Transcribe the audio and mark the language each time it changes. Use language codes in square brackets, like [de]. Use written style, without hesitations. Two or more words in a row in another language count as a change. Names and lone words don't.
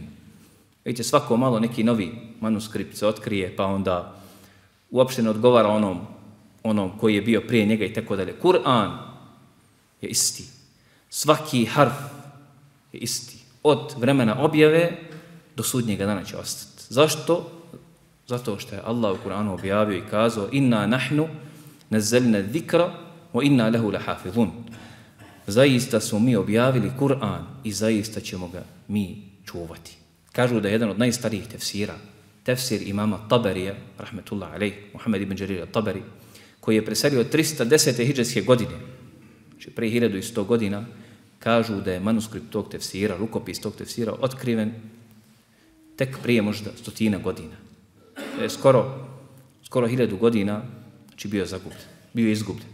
[bs] Vidite, svako malo neki novi manuskript se otkrije, pa onda uopšte ne odgovara onom koji je bio prije njega i tako dalje. Kur'an je isti. Svaki harf je isti. Od vremena objave do sudnjega dana će ostati. Zašto? Zato što je Allah u Kur'anu objavio i kazao [ar] إنا نحن نزلنا الذكر وإنا له لحافظون. [bs] Zaista smo mi objavili Kur'an i zaista ćemo ga mi čuvati. Kažu da je jedan od najstarijih tefsira, tefsir imama Tabarija, [ar] رحمة الله عليه, [bs] Muhammed ibn Đarir al-Tabari, koji je preselio 310. hidžetske godine, znači prije 1100 godina, kažu da je manuskript tog tefsira, rukopis tog tefsira otkriven tek prije možda 100 godina. Skoro 1000 godina, znači bio je izgubljen.